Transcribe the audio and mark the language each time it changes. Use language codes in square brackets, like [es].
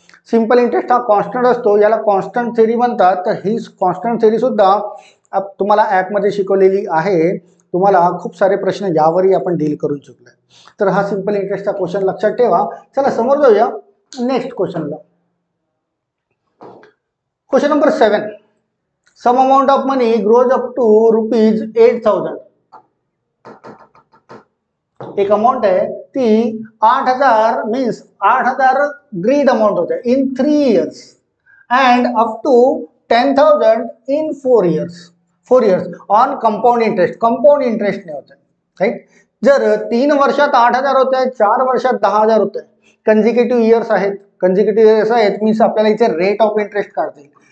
[mr] Simple interest हा constant असतो, याला कॉन्स्टंट थेरी म्हणतात. तर ही कॉन्स्टंट थेरी सुद्धा तुम्हाला ॲपमध्ये शिकवलेली आहे. तुम्हाला खूप सारे प्रश्न यावरही आपण डील करून चुकलोय. तर हा सिंपल इंटरेस्टचा क्वेश्चन लक्षात ठेवा. चला समोर जाऊया next क्वेश्चनला. Question number 7. [en] Some amount of money grows up to ₹8,000. [mr] एक अमाउंट आहे ती 8,000 मीन्स 8,000 ग्रीड अमाउंट होते in 3 years and up to 10,000 in 4 years on compound interest. Compound इंटरेस्टने होते, राईट. जर 3 वर्षात 8,000 होत आहे, 4 वर्षात 10,000 होत आहे, कंजिक्युटिव्ह इयर्स आहेत, कंजिक्युटिव्ह इयर्स आहेत मीन्स आपल्याला इथे रेट ऑफ इंटरेस्ट काढता येईल.